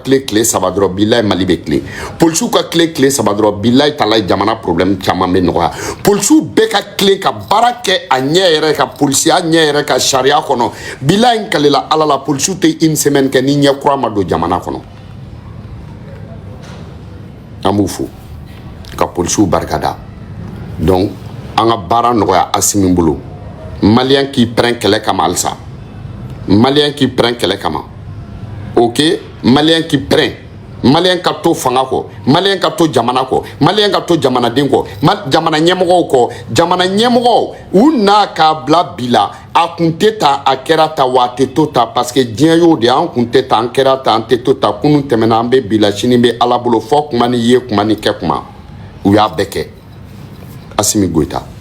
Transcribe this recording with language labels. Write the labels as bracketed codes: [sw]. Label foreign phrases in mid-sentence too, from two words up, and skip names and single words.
[bm] kile saba dɔrɔn bilayi Mali bɛ kile polisiw ka kile saba dɔrɔn bilayi talayi jamana problème caman bɛ nɔgɔya polisiw bɛɛ ka kile ka baara kɛ a ɲɛ yɛrɛ ka polisiya ɲɛ yɛrɛ ka sariya kɔnɔ bilayi n kalela ala la polisiw tɛ [fr] une semaine [bm] kɛ ni ɲɛ kura ma don jamana kɔnɔ an b'u fo ka polisiw barikada donc an ka baara nɔgɔya Assimi bolo. [fr] Malien qui prend [bm] kɛlɛ kama alsa [fr] malien qui prend [bm] kɛlɛ kama [fr] ok malien qui prend [bm] malien ka to fanga kɔ malien ka to jamana kɔ malien ka to jamanaden kɔ jamana ɲɛmɔgɔw kɔ jamana ɲɛmɔgɔw u n'a k'a bila bi la a kun tɛ ta a kɛra ta wa a tɛ to ta parce que diɲɛ y'o de an kun tɛ ta an kɛra ta an tɛ to ta kunun tɛmɛna an bɛ bi la sini bɛ ala bolo fɔ kuma ni ye kuma ni kɛ kuma u y'a bɛɛ kɛ Assimi Goïta